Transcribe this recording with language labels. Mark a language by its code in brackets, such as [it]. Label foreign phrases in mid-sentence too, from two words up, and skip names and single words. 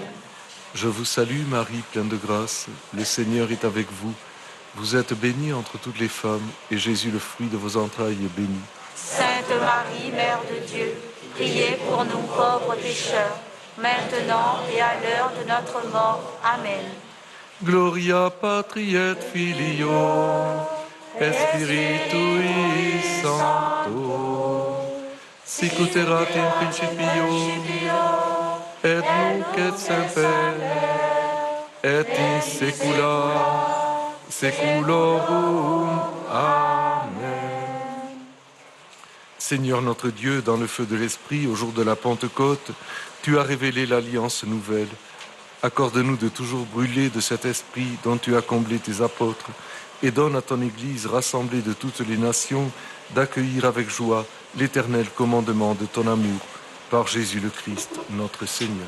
[fr] Je vous salue Marie, pleine de grâce, le Seigneur est avec vous. Vous êtes bénie entre toutes les femmes, et Jésus, le fruit de vos entrailles, est béni. Sainte Marie, Mère de Dieu, priez pour nous pauvres pécheurs, maintenant et à l'heure de notre mort. Amen. [la] Gloria patri et filio, et spiritui sancto, sic ut erat in principio, et nunc et semper, et in saecula saeculorum. Amen. [fr] Seigneur notre Dieu, dans le feu de l'Esprit, au jour de la Pentecôte, tu as révélé l'alliance nouvelle. Accorde-nous de toujours brûler de cet esprit dont tu as comblé tes apôtres, et donne à ton Église rassemblée de toutes les nations d'accueillir avec joie l'éternel commandement de ton amour, par Jésus le Christ, notre Seigneur.